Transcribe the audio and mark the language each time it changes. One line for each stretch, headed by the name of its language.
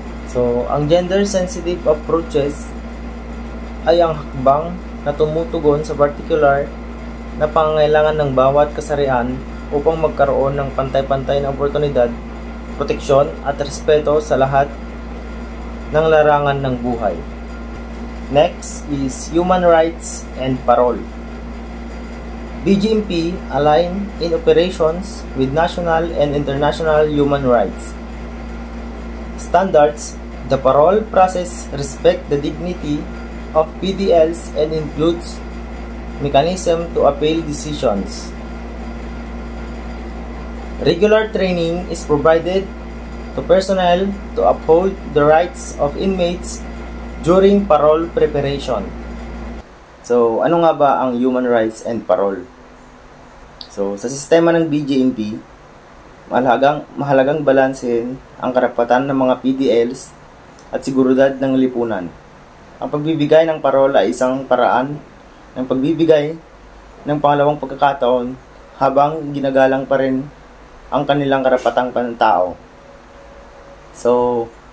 Filipino: So, ang gender-sensitive approaches ay ang hakbang na tumutugon sa particular na pangangailangan ng bawat kasarian upang magkaroon ng pantay-pantay na oportunidad, proteksyon at respeto sa lahat ng larangan ng buhay.
English: Next is human rights and parole. BGMP align in operations with national and international human rights standards. The parole process respects the dignity of PDLs and includes mechanism to appeal decisions. Regular training is provided to personnel to uphold the rights of inmates during parole preparation.
Filipino: So, ano nga ba ang human rights and parole? So, sa sistema ng BGMP, mahalagang balansehin ang karapatan ng mga PDLs at seguridad ng lipunan. Ang pagbibigay ng parole ay isang paraan ng pagbibigay ng pangalawang pagkakataon habang ginagalang pa rin ang kanilang karapatang pantao. So,